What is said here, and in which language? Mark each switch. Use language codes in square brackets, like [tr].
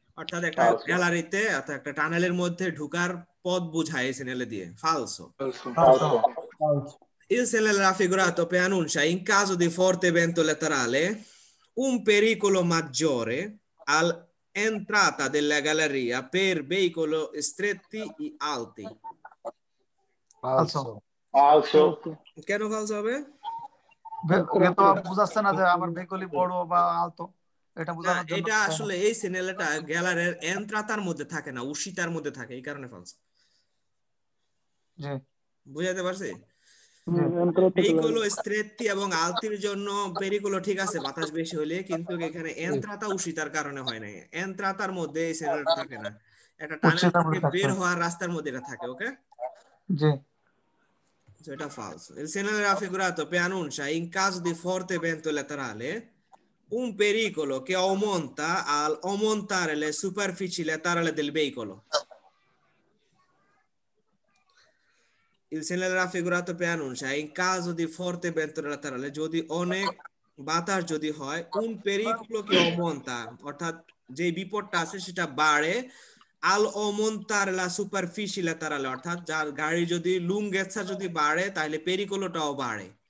[bn] অর্থাৎ একটা গ্যালারিতে অর্থাৎ একটা টানেলের মধ্যে ঢোকার পথ বোঝায় এই সেনেলে দিয়ে, ফালসো। [it] Il segnale raffigurato preannuncia in caso di forte vento laterale un pericolo maggiore all'entrata della galleria per veicoli stretti e alti. Falso. Falso. [bn] কেন ফালসো হবে? তো বুঝাচ্ছে না যে আমার ভেহিকল বড় বা আলতো, এটা বোঝানোর জন্য। এটা আসলে এই সিনেলটা গ্যালারির এন্ট্রাতার মধ্যে থাকে না, উশিতার মধ্যে থাকে, এই কারণে ফালসো। জি, বুঝাতে পারছি? পেরিকোলো স্ট্রেটটি এবং আলতির জন্য পেরিকোলো ঠিক আছে বাতাস বেশি হলে, কিন্তু এখানে এন্ত্রাতা উশিতার কারণে হয় না, এন্ত্রাতার মধ্যে এই সিনেলটা থাকে না, একটা টানেল থেকে বের হওয়ার রাস্তার মধ্যে এটা থাকে। ওকে, জি, এটা [it] falso. Il segnale raffigurato preannuncia in caso di forte vento laterale un pericolo che aumenta al aumentare le superfici laterali del veicolo. Il segnale raffigurato preannuncia in caso di forte vento laterale, [bn] যদি অনেক বাতাস যদি হয়, [it] un pericolo che aumenta, [bn] অর্থাৎ যে বিপদটা আছে সেটা বাড়ে, [it] al aumentare la superficie laterale, [bn] অর্থাৎ যার গাড়ি যদি লুঙ্গেচ্ছা যদি বাড়ে তাহলে পেরিকোলোটাও বাড়ে।